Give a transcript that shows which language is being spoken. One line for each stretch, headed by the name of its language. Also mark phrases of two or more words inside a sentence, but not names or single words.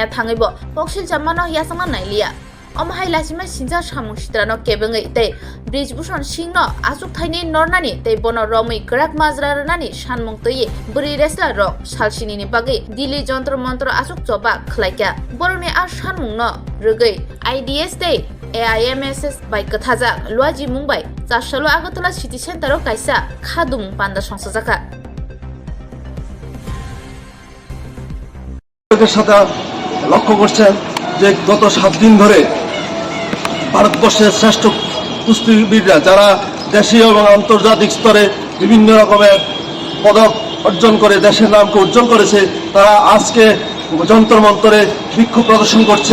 Kok Borok: thangaibo koksil chamano yasama nailia Omhai lasima sinja samung sitrano kebengai tei Brijbhushan Singno asuk thaini nornani tei bono romui krak majrarnani sanmung tui buri wrestler rok salsini ni bagai Delhi jontro montro asuk choba khlaika boroni ar sanmung no rugai IDS tei AIMSS bai kathaja luaji mumbai chashalo agotala city center o kaisa khadum panda songsajaka
Bangla: সাথে লক্ষ্য করছেন যে গত 7 দিন ধরে ভারতবর্ষের শ্রেষ্ঠ কুস্তিবিদরা যারা দেশীয় এবং আন্তর্জাতিক স্তরে বিভিন্ন রকমের পদক অর্জন করে দেশের নামকে উজ্জ্বল করেছে, তারা আজকে যন্তর মন্তরে বিক্ষোভ প্রদর্শন করছে।